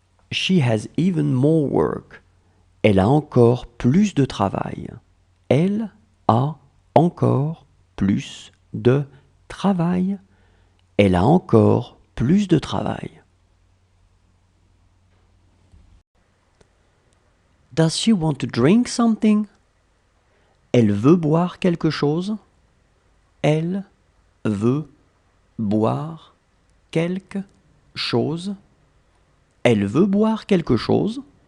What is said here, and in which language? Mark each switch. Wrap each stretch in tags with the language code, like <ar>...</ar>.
<en>She has even more work.</en> <fr>Elle a encore plus de travail. Elle a encore plus de travail. Elle a encore plus de travail.</fr> <en>Does she want to drink something?</en> <fr>Elle veut boire quelque chose. Elle veut boire quelque chose. Elle veut boire quelque chose.</fr>